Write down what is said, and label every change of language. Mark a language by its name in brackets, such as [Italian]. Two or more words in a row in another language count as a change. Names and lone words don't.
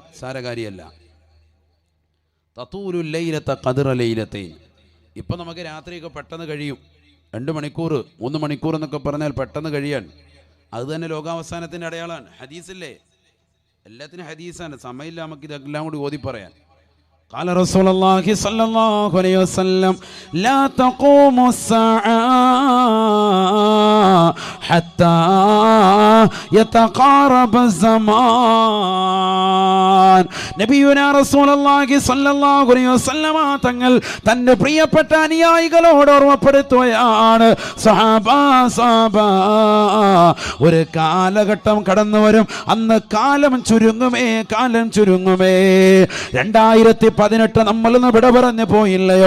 [Arabic] സാരകാരിയല്ല. تطول الليلة قدر ليلتين. [Malayalam] ഇപ്പം നമുക്ക് രാത്രിയൊക്കെ പെട്ടെന്ന് കഴിയും. 2 മണിക്കൂർ 3 മണിക്കൂർ എന്നൊക്കെ പറഞ്ഞാൽ പെട്ടെന്ന് കഴിയാൻ. അത് തന്നെ ലോകാവസാനത്തിൻ്റെ അടയാളമാണ്. ഹദീസില്ലേ? എല്ലാത്തിനും ഹദീസാണ്. സമയമില്ല നമുക്ക് ഇതെല്ലാം കൂടി ഓതി പറയാൻ. [Arabic] قال رسول الله صلى الله عليه وسلم لا تقوم الساعة حتى يتقارب الزمان. نبينا رسول الله صلى الله عليه وسلم [Malayalam] തങ്ങൾ തന്റെ പ്രിയപ്പെട്ട അനുയായികളോട് ഓർമ്മപ്പെടുത്തുകയാണ്, സഹാബ ഒരു കാലഘട്ടം കടന്നു വരും, അന്ന് കാലം ചുരുങ്ങുമേ. 2018 നമ്മളൊന്ന് വിട പറഞ്ഞു പോയില്ലയോ?